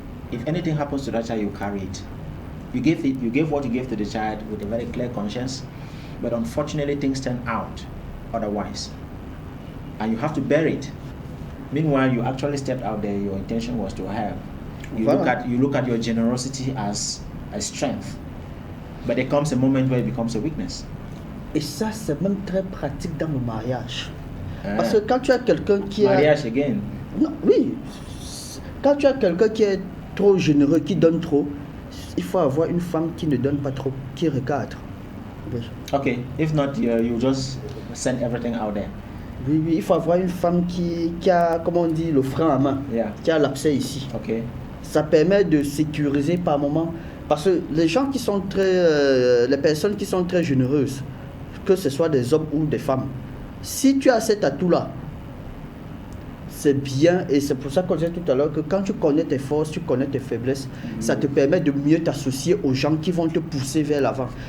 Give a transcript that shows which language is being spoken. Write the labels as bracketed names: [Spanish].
[English] If anything happens to that child, you carry it. You gave what you gave to the child with a very clear conscience, but unfortunately things turn out otherwise. And you have to bear it. Meanwhile, you actually stepped out there. Your intention was to help. You look at your generosity as a strength, but there comes a moment where it becomes a weakness. [French] Et ça, c'est même très pratique dans le mariage. Parce que quand tu as quelqu'un qui [English] mariage again. [French] Non, oui. Quand tu as quelqu'un qui est trop généreux, qui donne trop, il faut avoir une femme qui ne donne pas trop, qui recadre. [English] Okay, if not, you just send everything out there. [French] Oui, il faut avoir une femme qui a, comment on dit, le frein à main, qui a l'abcès ici. [English] Okay. [French] Ça permet de sécuriser par moment. Parce que les gens qui sont les personnes qui sont très généreuses, que ce soit des hommes ou des femmes, si tu as cet atout-là, c'est bien, et c'est pour ça qu'on disait tout à l'heure que quand tu connais tes forces, tu connais tes faiblesses, ça te permet de mieux t'associer aux gens qui vont te pousser vers l'avant.